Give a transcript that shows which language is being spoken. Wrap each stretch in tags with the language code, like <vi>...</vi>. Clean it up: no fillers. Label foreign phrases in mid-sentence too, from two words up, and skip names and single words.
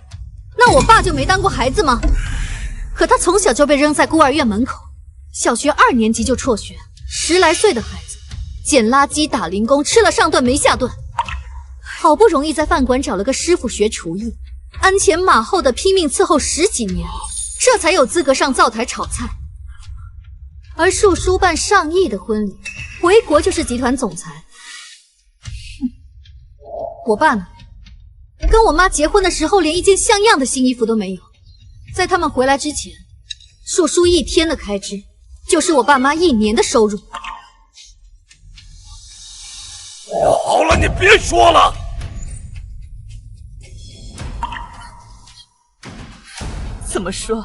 <zh>那我爸就沒當過孩子嗎？可他從小就被扔在孤兒院門口，小學2年級就輟學，10來歲的孩子，撿垃圾、打零工，吃了上頓沒下頓，好不容易在飯館找了個師傅學廚藝，鞍前馬後的拼命伺候10幾年，這才有資格上灶台炒菜。而樹叔辦上億的婚禮，回國就是集團總裁。我爸呢？跟我媽結婚的時候，連一件像樣的新衣服都沒有。在他們回來之前，樹叔一天的開支就是我爸媽1年的收入。好了，你別說了。怎麼說？</zh>